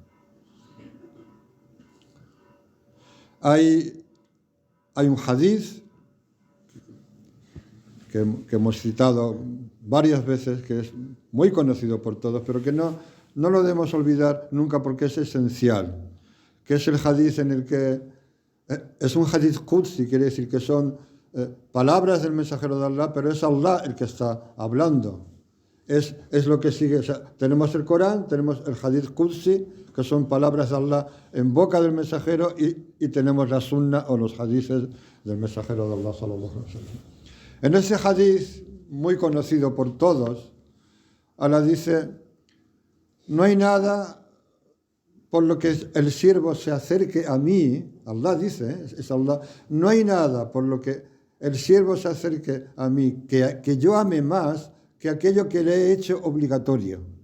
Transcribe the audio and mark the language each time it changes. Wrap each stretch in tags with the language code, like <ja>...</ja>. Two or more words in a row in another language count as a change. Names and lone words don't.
<es>Hay un hadith que hemos citado varias veces, que es muy conocido por todos, pero que no lo debemos olvidar nunca porque es esencial, que es el hadith en el que es un</es> <ar>حديث قدسي,</ar> <es>quiere decir que son palabras del mensajero de Allah, pero es Allah el que está hablando. Es lo que sigue. O sea, tenemos el Corán, tenemos el</es> <ar>حديث قدسي,</ar> <es>que son palabras de Allah en boca del mensajero, y tenemos la sunna o los hadiths del mensajero de Allah</es> <ar>صلى الله عليه وسلم.</ar> <es>En ese hadith, muy conocido por todos, Allah dice: no hay nada por lo que el siervo se acerque a mí. Allah dice, es Allah, no hay nada por lo que el siervo se acerque a mí que yo ame más que aquello que le he hecho obligatorio.</es>